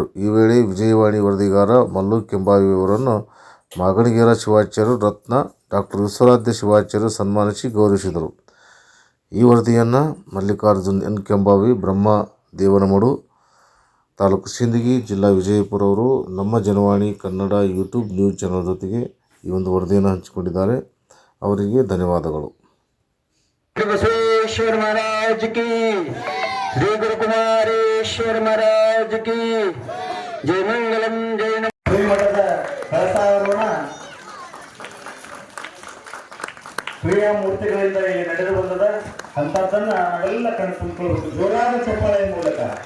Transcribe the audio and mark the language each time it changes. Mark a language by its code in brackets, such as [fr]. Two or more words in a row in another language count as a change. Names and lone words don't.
[kn] ಈ ವೇಳೆ ವಿಜಯವಾಣಿ ವರದಿಗಾರ ಮಲ್ಲು ಕೆಂಬಾವಿ ಅವರನ್ನು ಮಾಗಣಗೆರೆ ಶಿವಾಚಾರ್ಯರು ರತ್ನ ಡಾಕ್ಟರ್ ವಿಶ್ವರಾಧ್ಯ ಶಿವಾಚಾರ್ಯರು ಸನ್ಮಾನಿಸಿ ಗೌರವಿಸಿದರು. ಈ ವರದಿಯನ್ನು ಮಲ್ಲಿಕಾರ್ಜುನ್ ಎನ್ ಕೆಂಬಾವಿ, ಬ್ರಹ್ಮದೇವನಮಡು, ತಾಲೂಕು ಸಿಂದಗಿ, ಜಿಲ್ಲಾ ವಿಜಯಪುರ ಅವರು ನಮ್ಮ ಜನವಾಣಿ ಕನ್ನಡ [en] YouTube news channel [kn] ಜೊತೆಗೆ ಈ ಒಂದು ವರದಿಯನ್ನು ಹಂಚಿಕೊಂಡಿದ್ದಾರೆ. ಅವರಿಗೆ ಧನ್ಯವಾದಗಳು. [hi] बसवेश्वर महाराज की, श्री गुरु कुमारेश्वर महाराज की जय. मंगलम जय. [kn] ಶ್ರೀಮಠದ ಕಳಸಾರೋಹಣ ಕ್ರಿಯಾ ಮೂರ್ತಿಗಳಿಂದ ಇಲ್ಲಿ ನಡೆದು ಬಂದದ ಅಂತದನ್ನ ನಾವೆಲ್ಲ ಕಣ್ಣು ತುಂಬಿಕೊಳ್ಳಬೇಕು ಜೋರಾದ ಚಪ್ಪಾಳೆಯ ಮೂಲಕ.